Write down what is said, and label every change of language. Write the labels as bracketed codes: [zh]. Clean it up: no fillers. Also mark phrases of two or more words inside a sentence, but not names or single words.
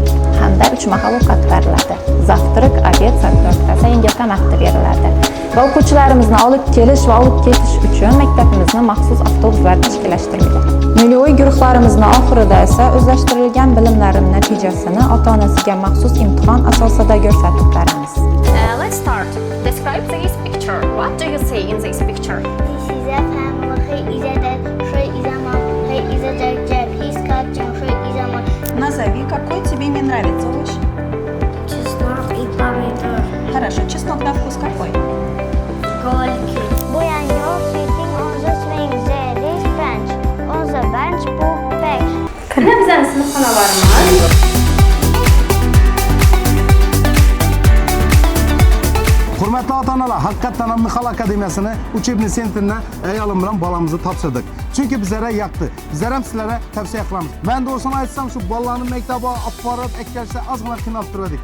[uz] Hamda 3 mahal ovqat beriladi. [ru] Zavtrak, obed, [uz] soat 4da yengil tamakda beriladi. Va o'quvchilarimizni olib kelish va olib ketish uchun maktabimizda maxsus avtobuslar tashkillashtirilgan. Milliy guruhlarimizni oxirida esa o'zlashtirilgan bilimlarining natijasini ota-onasiga maxsus imtihon asosida ko'rsatib beramiz. [en] Let's start. Describe this picture. What do you see in this picture? This is a family. He is a dad. She is a mom. He is a dad. He's catching. She is a mom. [ru] Назови, какой тебе не нравится овощ. Чеснок и помидор. Хорошо, чеснок на вкус какой? Горький. [en] Boy and girl sitting on the swing. There is bench. On the bench, book bag. [uz] Qani bizning sinfxonalarimiz? Hurmatli ota-onalar, haqiqatan ham Nihal Akademiyasini [ru] uchebni sentrini [uz] ayolim bilan balamizni topshirdik. Chunki bizlarga yoqdi. Bizlar ham sizlarga tavsiya qilamiz. Men doğrusini aytsam, shu bolalarni maktabga olib borib, ikkilashda ozgina qiynalib turdik.